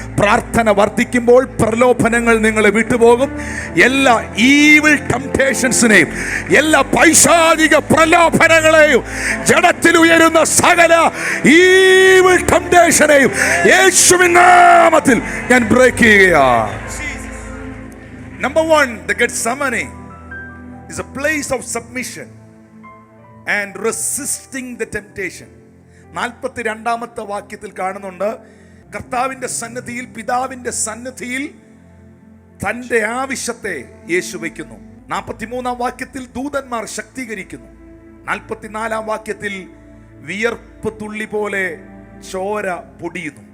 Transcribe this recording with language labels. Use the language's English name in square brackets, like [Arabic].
[Malayalam] പ്രാർത്ഥന വർദ്ധിക്കുമ്പോൾ പ്രലോഭനങ്ങൾ നിങ്ങളെ വിട്ടുപോകും. എല്ലാ ഈവിൾ ടെംപ്റ്റേഷൻസിനെയും, എല്ലാ പൈശാചിക പ്രലോഭനങ്ങളെയും, ജഡത്തിൽ ഉയരുന്ന സകല ഈവിൾ ടെംപ്റ്റേഷനെയും യേശുവിൻ നാമത്തിൽ ഞാൻ ബ്രേക്ക് ചെയ്യുകയാണ്. [English] Number 1, the Gethsemane is a place of submission and resisting the temptation. [Malayalam] 42ാമത്തെ വാക്യത്തിൽ കാണുന്നുണ്ട്, കർത്താവിന്റെ സന്നിധിയിൽ, പിതാവിന്റെ സന്നിധിയിൽ തന്റെ ആവശ്യത്തെ യേശു വയ്ക്കുന്നു. 43ാം വാക്യത്തിൽ ദൂതന്മാർ ശക്തീകരിക്കുന്നു. 44ാം വാക്യത്തിൽ വിയർപ്പ് തുള്ളി പോലെ ചോര പൊടിയുന്നു.